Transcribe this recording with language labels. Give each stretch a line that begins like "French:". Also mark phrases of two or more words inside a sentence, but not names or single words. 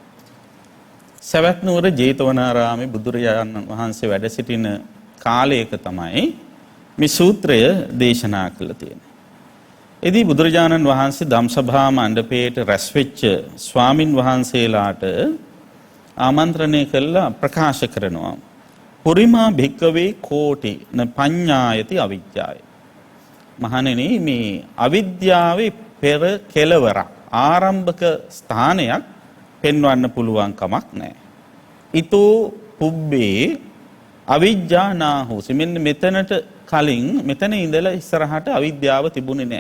Sinhala: සවැත් නුවර ජේතවනාරාමේ බුදුරජාණන් වහන්සේ වැඩ සිටින කාලයක තමයි මේ සූත්‍රය දේශනා කළා තියෙන්නේ. එදී බුදුරජාණන් වහන්සේ ධම්සභා මණ්ඩපයේට රැස් වෙච්ච ස්වාමින් වහන්සේලාට ආමන්ත්‍රණය කළා ප්‍රකාශ කරනවා.
Pali: පුරිමා භික්කවේ කෝටි න පඤ්ඤායති අවිජ්ජාය.
Sinhala: මහණෙනි, මේ අවිද්‍යාවේ පෙර කෙලවර ආරම්භක ස්ථානයක් පෙන්වන්න පුළුවන් කමක් නැහැ.
Pali: ඊතෝ පුබ්බේ අවිජ්ජා නාහෝසි.
Sinhala: මෙන්න මෙතනට කලින් මෙතන ඉඳලා ඉස්සරහට අවිද්‍යාව තිබුණේ නැහැ.